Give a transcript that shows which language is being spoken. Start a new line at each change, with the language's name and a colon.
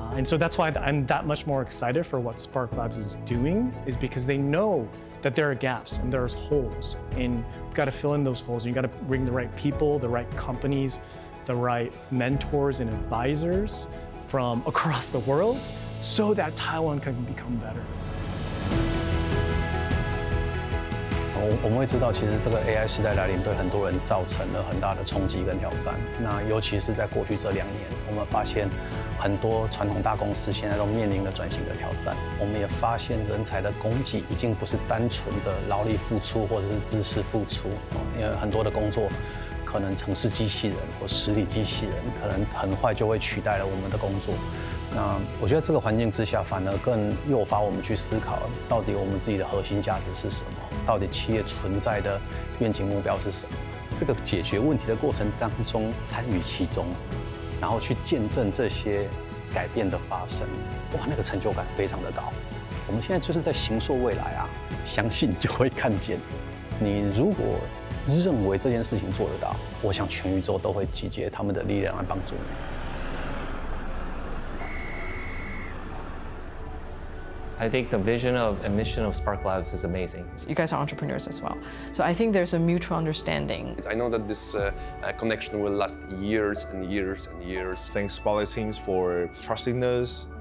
English: And so that's why I'm that much more excited for what SparkLabs is doing, is because they know that there are gaps and there's holes, and you've got to fill in those holes, and you've got to bring the right people, the right companies, the right mentors and advisors from across the world so that Taiwan can become better.
Chinese: 我们会知道，其实这个 AI 时代来临，对很多人造成了很大的冲击跟挑战。那尤其是在过去这2年，我们发现很多传统大公司现在都面临了转型的挑战。我们也发现人才的供给已经不是单纯的劳力付出或者是知识付出，因为很多的工作可能程式机器人或实体机器人，可能很快就会取代了我们的工作。那我觉得这个环境之下，反而更诱发我们去思考，到底我们自己的核心价值是什么？到底企业存在的愿景目标是什么？这个解决问题的过程当中参与其中，然后去见证这些改变的发生，哇，那个成就感非常的高。我们现在就是在形塑未来啊，相信就会看见。你如果认为这件事情做得到，我想全宇宙都会集结他们的力量来帮助你。
English: I think the vision and mission of SparkLabs is amazing. You guys are entrepreneurs as well. So I think there's a mutual understanding. I know that this connection will last years and years and years. Thanks SparkLabs teams for trusting us.